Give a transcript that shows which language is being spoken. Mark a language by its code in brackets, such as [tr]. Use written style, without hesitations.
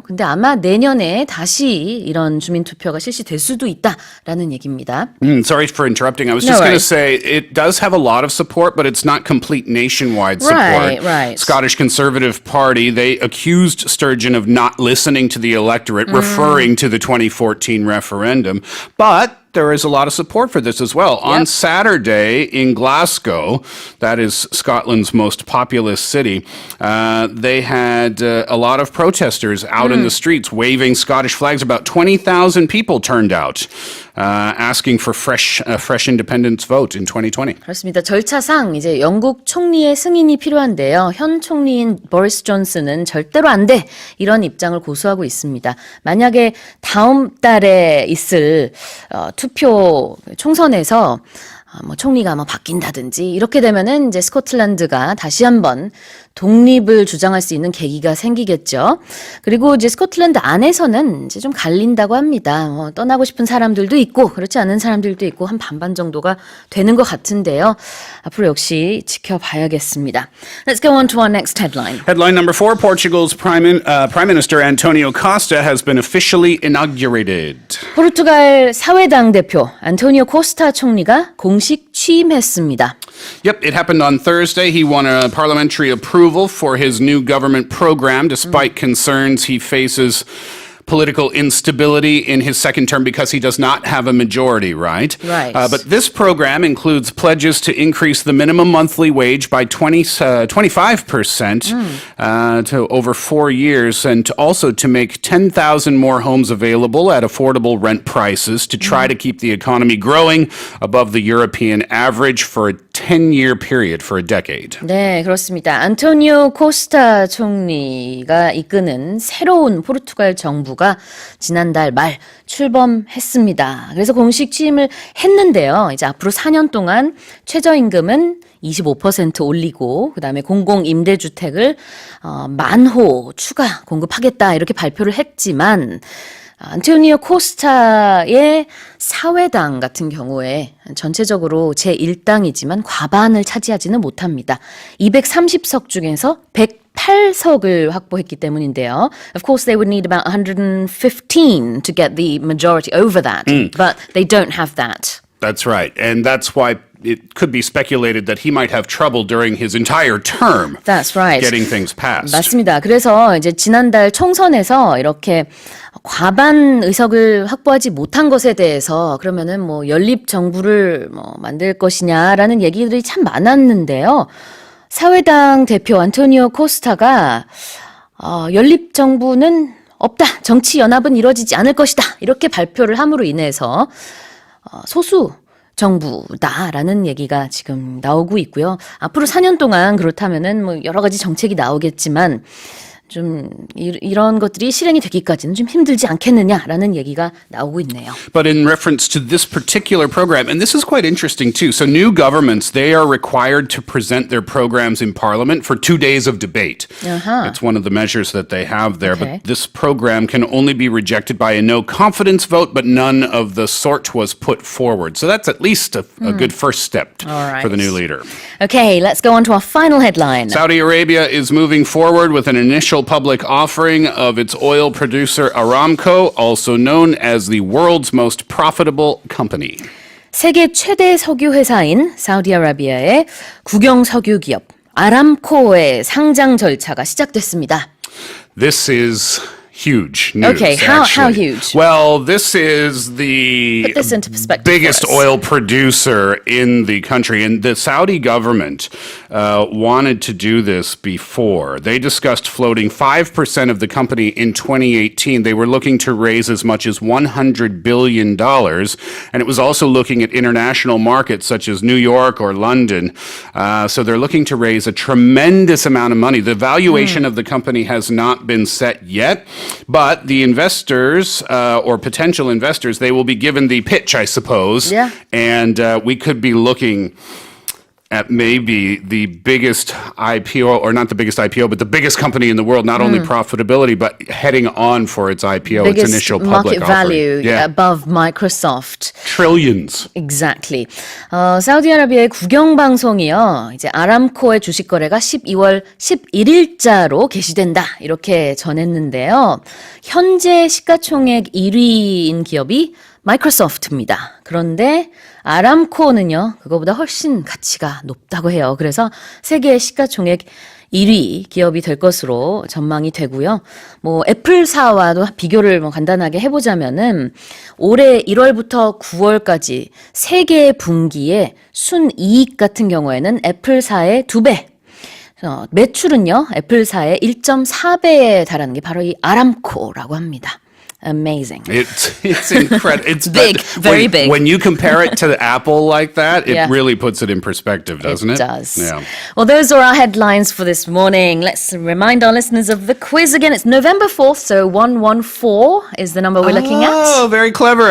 [ko] 근데 아마 내년에 다시 이런 주민투표가 실시될 수도 있다라는 얘기입니다. [en] Sorry for interrupting. I was just going to say it does have a lot of support, but it's not complete nationwide support. Right. Scottish Conservative Party, they accused Sturgeon of not listening to the electorate, referring to the 2014 referendum. But there is a lot of support for this as well. On Saturday in Glasgow, that is Scotland's most populous city, they had a lot of protesters out in the streets waving Scottish flags. About 20,000 people turned out asking for a fresh independence vote in 2020. [ko] 그렇습니다. 절차상 이제 영국 총리의 승인이 필요한데요. 현 총리인 보리스 존슨은 절대로 안 돼. 이런 입장을 고수하고 있습니다. 만약에 다음 달에 있을 투표 총선에서 총리가 바뀐다든지 이렇게 되면은 이제 스코틀랜드가 다시 한번 독립을 주장할 수 있는 계기가 생기겠죠. 그리고 이제 스코틀랜드 안에서는 이제 좀 갈린다고 합니다. 떠나고 싶은 사람들도 있고 그렇지 않은 사람들도 있고 한 반반 정도가 되는 것 같은데요. 앞으로 역시 지켜봐야겠습니다. [en] Let's go on to our next headline. Headline number 4, Portugal's Prime Minister Antonio Costa has been officially inaugurated. [ko] 포르투갈 사회당 대표 안토니오 코스타 총리가 공식 취임했습니다. [en] Yep, it happened on Thursday. He won a parliamentary approval for his new government program, despite concerns he faces political instability in his second term because he does not have a majority, right? Right. But this program includes pledges to increase the minimum monthly wage by 25% to over 4 years, and also to make 10,000 more homes available at affordable rent prices to try to keep the economy growing above the European average for a 10-year period, for a decade. [ko] 네, 그렇습니다. 안토니오 코스타 총리가 이끄는 새로운 포르투갈 정부가 지난달 말 출범했습니다. 그래서 공식 취임을 했는데요. 이제 앞으로 4년 동안 최저임금은 25% 올리고 그다음에 공공임대주택을 10,000호 추가 공급하겠다 이렇게 발표를 했지만 안토니오 코스타의 사회당 같은 경우에 전체적으로 제1당이지만 과반을 차지하지는 못합니다. 230석 중에서 108석을 확보했기 때문인데요. [en] Of course, they would need about 115 to get the majority over that, but they don't have that. That's right. And that's why it could be speculated that he might have trouble during his entire term. That's right. Getting things passed. [ko] 맞습니다. 그래서 이제 지난달 총선에서 이렇게 과반 의석을 확보하지 못한 것에 대해서 그러면은 연립 정부를 만들 것이냐라는 얘기들이 참 많았는데요. 사회당 대표 안토니오 코스타가 연립 정부는 없다. 정치 연합은 이루어지지 않을 것이다. 이렇게 발표를 함으로 인해서 소수 정부다라는 얘기가 지금 나오고 있고요. 앞으로 4년 동안 그렇다면은 여러 가지 정책이 나오겠지만 좀 이런 것들이 실행이 되기까지는 좀 힘들지 않겠느냐라는 얘기가 나오고 있네요. [en] But in reference to this particular program, and this is quite interesting too. So new governments, they are required to present their programs in Parliament for 2 days of debate. It's one of the measures that they have there. Okay. But this program can only be rejected by a no confidence vote, but none of the sort was put forward. So that's at least a good first step for the new leader. Okay, let's go on to our final headline. Saudi Arabia is moving forward with an initial public offering of its oil producer Aramco, also known as the world's most profitable company. [ko] 세계 최대 석유 회사인 사우디아라비아의 국영 석유 기업 아람코의 상장 절차가 시작됐습니다. [en] This is huge news. Okay, how huge? Well, this is the Put this into perspective biggest for us. oil producer in the country, and the Saudi government wanted to do this before. They discussed floating 5% of the company in 2018. They were looking to raise as much as $100 billion, and it was also looking at international markets such as New York or London. So they're looking to raise a tremendous amount of money. The valuation of the company has not been set yet. But the investors or potential investors, they will be given the pitch, I suppose. Yeah. And we could be looking at maybe the biggest IPO, or not the biggest IPO, but the biggest company in the world, not only profitability, but heading on for its IPO, its initial public market value offering. above Microsoft. Trillions. Exactly. [ko] 사우디아라비아의 국영방송이요. 이제 아람코의 주식 거래가 12월 11일자로 개시된다. 이렇게 전했는데요. 현재 시가총액 1위인 기업이 마이크로소프트입니다. 그런데 아람코는요, 그거보다 훨씬 가치가 높다고 해요. 그래서 세계 시가총액 1위 기업이 될 것으로 전망이 되고요. 뭐 애플사와도 비교를 뭐 간단하게 해보자면은 올해 1월부터 9월까지 세 개의 분기에 순이익 같은 경우에는 애플사의 2배. 매출은요, 애플사의 1.4배에 달하는 게 바로 이 아람코라고 합니다. [en] Amazing. It's incredible. It's Big, very big. When you compare it to Apple like that, it Yeah. really puts it in perspective, doesn't it? It does. Yeah. Well, those are our headlines for this morning. Let's remind our listeners of the quiz again. It's November 4th, so 114 is the number we're looking at. Oh, very clever.